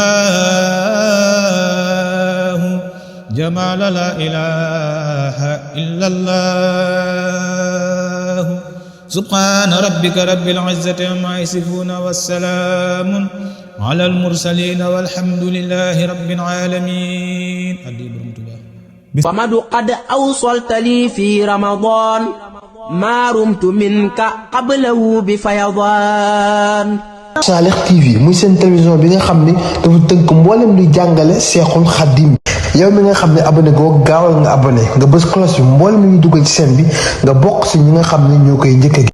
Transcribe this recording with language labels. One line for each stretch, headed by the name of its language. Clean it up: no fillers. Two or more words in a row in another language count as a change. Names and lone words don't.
Arabic: الله جمال لا إله إلا الله سبحان ربك رب العزة عما يصفون والسلام على المرسلين والحمد لله رب العالمين. فمد قد أوصلت لي في رمضان ما رمت منك قبله بفيضان.
Wolof: Salih TV muy seen télévision bi nga xam ne dafa tënk mboolem luy jàngale Seexul Xaddim yow mi nga xam ne abonné goo gaawal nga abonné nga bës cloche bi mboolem lu ñu dugal ci seen bi nga bokk ci ñi nga xam ne ñoo koy njëkk a